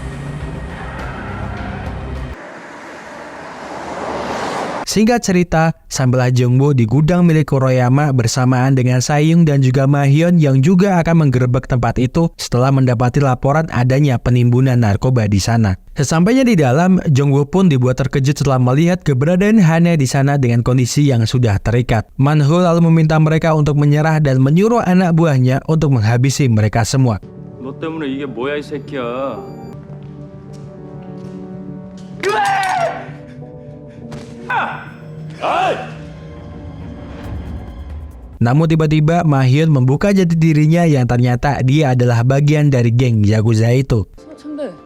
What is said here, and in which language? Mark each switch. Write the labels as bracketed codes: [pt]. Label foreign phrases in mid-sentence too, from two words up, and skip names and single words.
[id] Singkat cerita, sampailah Jungwoo di gudang milik Kuroyama bersamaan dengan Saehyung dan juga Mahyeon yang juga akan menggerebek tempat itu setelah mendapati laporan adanya penimbunan narkoba di sana. Sesampainya di dalam, Jungwoo pun dibuat terkejut setelah melihat keberadaan Hana di sana dengan kondisi yang sudah terikat. Manho lalu meminta mereka untuk menyerah dan menyuruh anak buahnya untuk menghabisi mereka semua. [ko] 너 때문에 이게 뭐야 이 새끼야. [id] Namun tiba-tiba Mahyeon membuka jati dirinya yang ternyata dia adalah bagian dari geng Yakuza itu. [ko] 선배.